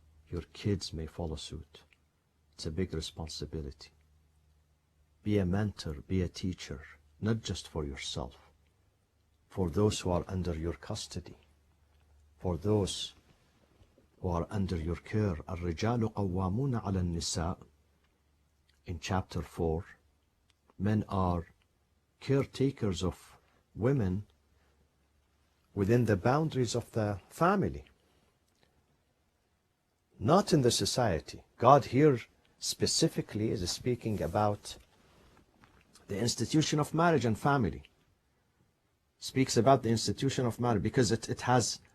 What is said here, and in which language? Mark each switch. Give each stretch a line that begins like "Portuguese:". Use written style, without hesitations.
English: Your kids may follow suit. It's a big responsibility. Be a mentor, be a teacher, not just for yourself, for those who are under your custody, for those who are under your care.
Arabic: الرجال قوامون على النساء.
English: In chapter 4, men are caretakers of women within the boundaries of the family, not in the society. God here specifically is speaking about the institution of marriage and family. Speaks about the institution of marriage because it has